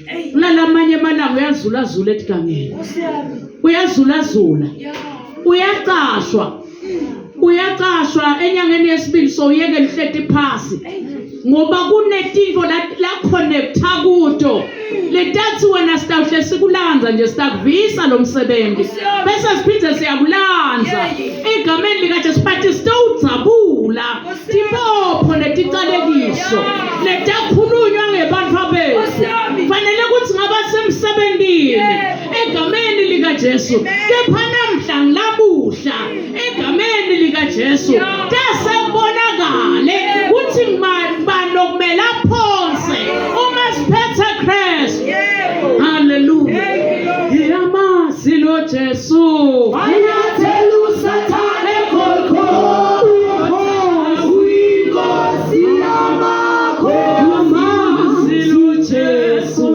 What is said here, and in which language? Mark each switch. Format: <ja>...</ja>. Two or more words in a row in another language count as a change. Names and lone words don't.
<ss>Kunalamanye amalanga uyazula zula etigangeni. Uyazula zula. Uyaqashwa enyangeni yesibili so uyeke lihleti phasi. Ngoba kunetinto la connecta kuto. Letathi wena sitawuhle sikulanza nje sitakuvisa lo msebenzi. Bese siphinde siyakulanza. Egameni likaJesu phathi sitawudzabula. Tipopho neticalekiso. Letakhulunywa ngebantu abethu. Fanele ukuthi ngaba semsebenzini. Egameni likaJesu. Kepha namhla ngilabusha. Egameni likaJesu. Tasebonakale ukuthi ngibani okumele aphonse uma siphethe Christ. Hallelujah. Yamasi lo Jesu. Ayathela uSathane khokho. Uyinkosi yamakho. Yamasi lo Jesu.</ss>